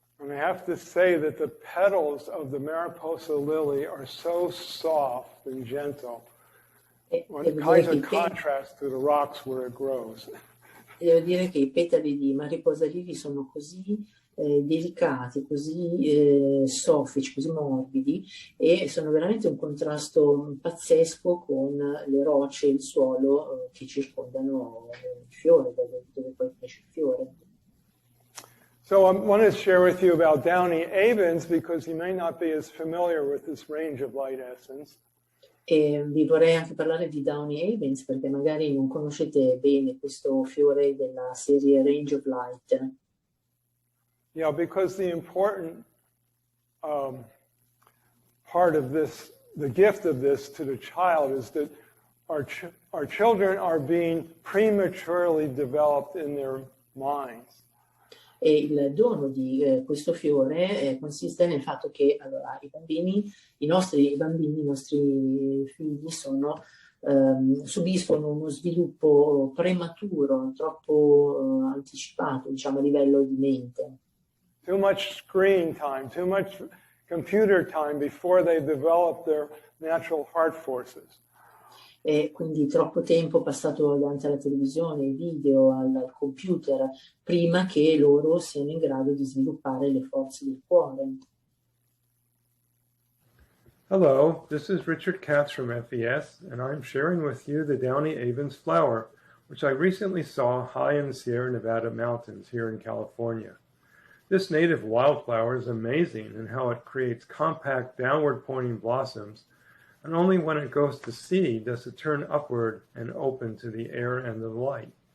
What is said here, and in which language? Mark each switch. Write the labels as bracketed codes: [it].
[en] I have to say that the petals of the Mariposa lily are so soft and gentle. What kind of contrast to the rocks where it grows. [it] Devo dire che i petali di Mariposa lily sono così delicati, così soffici, così morbidi e sono veramente un contrasto pazzesco con le rocce e il suolo che circondano il fiore, dove poi cresce il fiore. [en] So I want to share with you about downy avens because you may not be as familiar with this range of light essence. [it] E vi vorrei anche parlare di Downy Avens perché magari non conoscete bene questo fiore della serie Range of Light. [en] Yeah, because the important part of this, the gift of this to the child is that our children are being prematurely developed in their minds. [it] E il dono di questo fiore consiste nel fatto che allora, i nostri figli subiscono uno sviluppo prematuro, troppo anticipato, diciamo, a livello di mente. [en] Too much screen time, too much computer time before they develop their natural heart forces. [it] E quindi troppo tempo passato davanti alla televisione, ai video, al computer, prima che loro siano in grado di sviluppare le forze del cuore. [en] Hello, this is Richard Katz from FES, and I'm sharing with you the Downy Avens flower, which I recently saw high in the Sierra Nevada mountains here in California. This native wildflower is amazing in how it creates compact downward-pointing blossoms, and only when it goes to seed does it turn upward and open to the air and the light.